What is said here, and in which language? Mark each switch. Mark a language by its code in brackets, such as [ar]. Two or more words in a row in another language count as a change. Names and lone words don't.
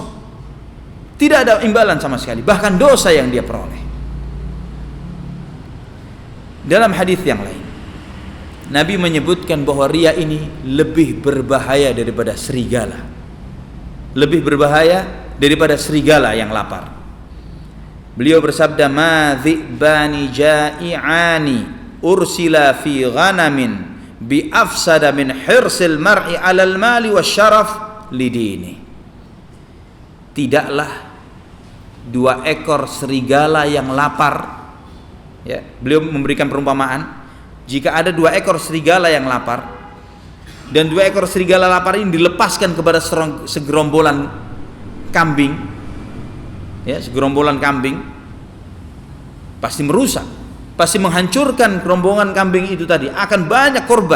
[id] Tidak ada imbalan sama sekali, bahkan dosa yang dia peroleh. Dalam hadis yang lain, Nabi menyebutkan bahwa riya ini lebih berbahaya daripada serigala. Lebih berbahaya daripada serigala yang lapar. Beliau bersabda, [ar] "ما ذئبان جائعان أرسلا في غنم بأفسد من حرص المرء على المال والشرف لدينه." [id] Tidaklah dua ekor serigala yang lapar, ya, beliau memberikan perumpamaan, jika ada dua ekor serigala yang lapar dan dua ekor serigala lapar ini dilepaskan kepada segerombolan kambing, ya, segerombolan kambing, pasti merusak, pasti menghancurkan rombongan kambing itu tadi, akan banyak korban.